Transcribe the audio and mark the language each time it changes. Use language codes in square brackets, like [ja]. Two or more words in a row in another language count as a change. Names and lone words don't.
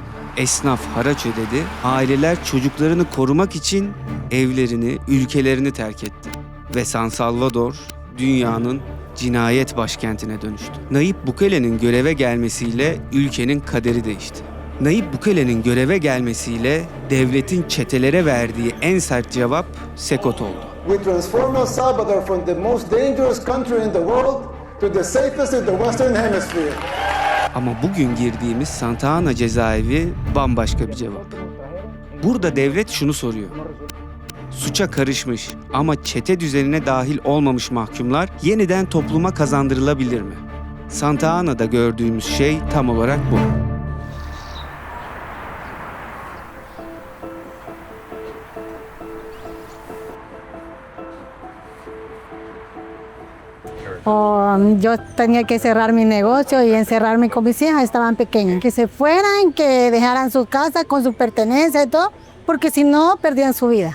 [tr] Esnaf haraç ödedi, aileler çocuklarını korumak için evlerini, ülkelerini terk etti. Ve San Salvador dünyanın cinayet başkentine dönüştü. Nayib Bukele'nin göreve gelmesiyle ülkenin kaderi değişti. Nayib Bukele'nin göreve gelmesiyle devletin çetelere verdiği en sert cevap Sekot oldu. [en] We transform El Salvador from the most dangerous country in the world to the safest in the Western Hemisphere. [tr] Ama bugün girdiğimiz Santa Ana cezaevi bambaşka bir cevap. Burada devlet şunu soruyor. Suça karışmış ama çete düzenine dahil olmamış mahkumlar yeniden topluma kazandırılabilir mi? Santa Ana'da gördüğümüz şey tam olarak bu. [es] Yo tenía que cerrar mi negocio y encerrarme con mis hijas, estaban pequeñas. Que se fueran, que dejaran sus casas con sus pertenencias y todo, porque si no, perdían su vida.